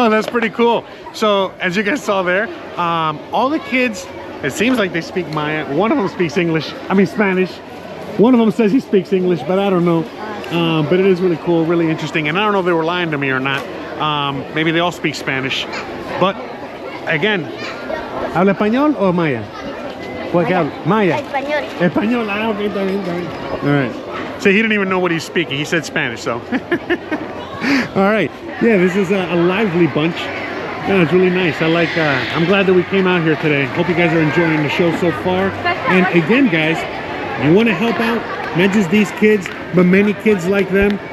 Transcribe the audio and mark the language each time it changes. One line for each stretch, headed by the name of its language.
English: Oh, that's pretty cool. So, as you guys saw there, all the kids, it seems like they speak Maya. One of them speaks English, Spanish. One of them says he speaks English, but I don't know. But it is really cool, really interesting. And I don't know if they were lying to me or not. Maybe they all speak Spanish. But, again,
Spanish: ¿habla español o Maya? Maya. Español. Ah, okay, está bien.
English: All right. So he didn't even know what he's speaking. He said Spanish, so. All right. Yeah, this is a lively bunch. Yeah, it's really nice. I'm glad that we came out here today. Hope you guys are enjoying the show so far. And again, guys, you want to help out, not just these kids, but many kids like them.